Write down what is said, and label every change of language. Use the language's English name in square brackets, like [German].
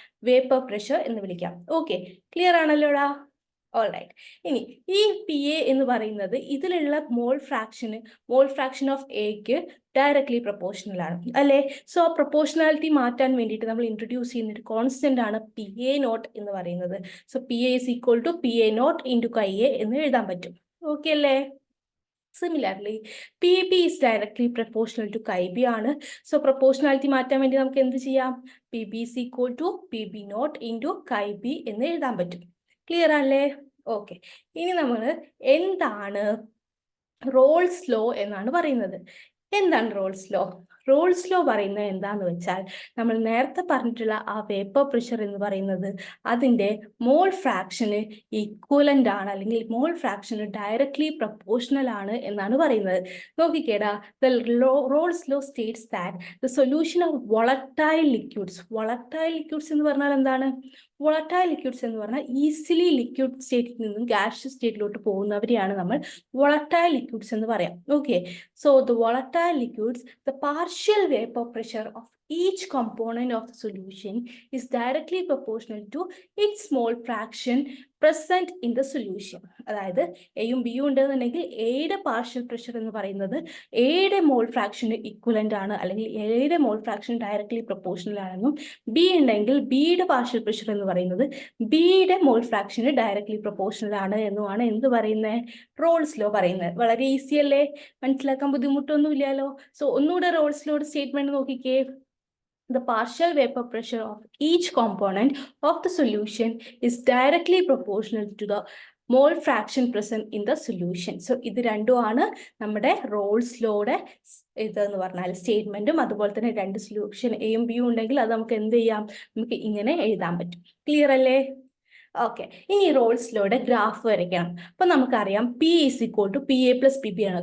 [Malayalam] Vapour pressure എന്ന് വിളിക്കാം. Okay, clear ആണല്ലോടാ? All right. ഇനി ഈ PA എന്ന് പറയുന്നത് ഇതിലുള്ള മോൾ ഫ്രാക്ഷൻ ഓഫ് എക്ക് ഡയറക്ട്ലി പ്രൊപ്പോർഷണൽ ആണ് അല്ലേ? സോ പ്രൊപ്പോർഷണാലിറ്റി മാറ്റാൻ വേണ്ടിയിട്ട് നമ്മൾ ഇൻട്രൊഡ്യൂസ് ചെയ്യുന്ന ഒരു കോൺസ്റ്റന്റ് ആണ് PA0 എന്ന് പറയുന്നത്. [English] so PA is equal to PA0 into IA [Malayalam] എന്ന് എഴുതാൻ പറ്റും. ഓക്കെ അല്ലേ? [English] Similarly, PB is directly proportional to KIB ആണ്. [Malayalam] സോ പ്രൊപ്പോർഷണാലിറ്റി മാറ്റാൻ വേണ്ടി നമുക്ക് എന്ത് ചെയ്യാം? [English] PB is equal to PB0 into KIB [Malayalam] എന്ന് എഴുതാൻ പറ്റും. ക്ലിയർ അല്ലേ? ഓക്കെ, ഇനി നമ്മൾ എന്താണ് റോൾസ് ലോ എന്നാണ് പറയുന്നത്. എന്താണ് റോൾസ് ലോ? റോൾസ് ലോ പറയുന്നത് എന്താന്ന് വെച്ചാൽ, നമ്മൾ നേരത്തെ പറഞ്ഞിട്ടുള്ള ആ വേപ്പർ പ്രഷർ എന്ന് പറയുന്നത് അതിൻ്റെ മോൾ ഫ്രാക്ഷന് ഈക്വലന്റ് ആണ്, അല്ലെങ്കിൽ മോൾ ഫ്രാക്ഷന് ഡയറക്ട്ലി പ്രൊപ്പോർഷണൽ ആണ് എന്നാണ് പറയുന്നത്. നോക്കിക്കേടാ, [English] the Raoult's law states that the solution of volatile liquids [Malayalam] എന്ന് പറഞ്ഞാൽ എന്താണ്? വോളറ്റൈൽ ലിക്വിഡ്സ് എന്ന് പറഞ്ഞാൽ ഈസിലി ലിക്വിഡ് സ്റ്റേറ്റിൽ നിന്നും ഗ്യാഷ്യസ് സ്റ്റേറ്റിലോട്ട് പോകുന്നവരെയാണ് നമ്മൾ volatile liquids എന്ന് പറയാം. [English] Okay, so the volatile liquids, the partial vapor pressure of each component of the solution is directly proportional to its mole fraction present in the solution. [Malayalam] അതായത് എയും ബിയും ഉണ്ടെന്നുണ്ടെങ്കിൽ എയുടെ പാർഷ്യൽ പ്രഷർ എന്ന് പറയുന്നത് എയുടെ മോൾ ഫ്രാക്ഷന് ഇക്വലന്റ് ആണ്, അല്ലെങ്കിൽ എയുടെ മോൾ ഫ്രാക്ഷൻ ഡയറക്ട്ലി പ്രൊപ്പോർഷണൽ ആണെന്നും, ബി ഉണ്ടെങ്കിൽ ബിയുടെ പാർഷ്യൽ പ്രഷർ എന്ന് പറയുന്നത് ബിയുടെ മോൾ ഫ്രാക്ഷന് ഡയറക്ട്ലി പ്രൊപ്പോർഷണൽ ആണ് എന്നുമാണ് എന്ത് പറയുന്നത്? റോൾസ് ലോ പറയുന്നത്. വളരെ ഈസി അല്ലേ? മനസ്സിലാക്കാൻ ബുദ്ധിമുട്ടൊന്നും ഇല്ലല്ലോ. സോ ഒന്നുകൂടെ റോൾസ് ലോ സ്റ്റേറ്റ്മെന്റ് നോക്കിക്കേ. [English] The partial vapor pressure of each component of the solution is directly proportional to the mole fraction present in the solution. [Malayalam] So ഇത് രണ്ടുമാണ് നമ്മുടെ റോൾസ് ലോയുടെ ഇതെന്ന് പറഞ്ഞാൽ സ്റ്റേറ്റ്മെന്റും. അതുപോലെ തന്നെ രണ്ട് സൊല്യൂഷൻ എയും ബിയും ഉണ്ടെങ്കിൽ അത് നമുക്ക് എന്ത് ചെയ്യാം? നമുക്ക് ഇങ്ങനെ എഴുതാൻ പറ്റും. ക്ലിയർ അല്ലേ? ഓക്കെ, ഇനി റോൾസ് ലോയുടെ ഗ്രാഫ് വരയ്ക്കണം. അപ്പൊ നമുക്കറിയാം [English] P is equal to P A plus P B [Malayalam] ആണ്.